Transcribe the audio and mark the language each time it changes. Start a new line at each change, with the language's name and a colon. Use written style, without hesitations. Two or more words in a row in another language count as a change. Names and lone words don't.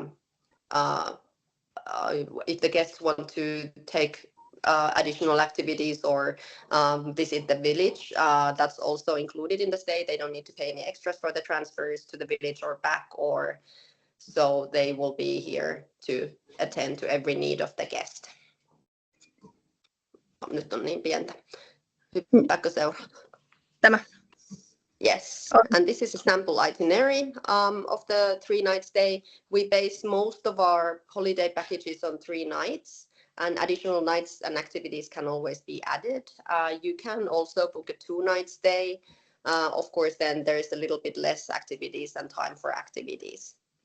English: If the guests want to take additional activities or visit the village, that's also included in the stay. They don't need to pay any extras for the transfers to the village or back, or so they will be here to attend to every need of the guest.
Finnish: Nyt on niin pientä. Hyppääkö seuraava? Tämä.
English: Yes, and this is a sample itinerary of the 3-night stay. We base most of our holiday packages on 3 nights, and additional nights and activities can always be added. You can also book a 2-night stay. Of course, then there is a little bit less activities and time for activities.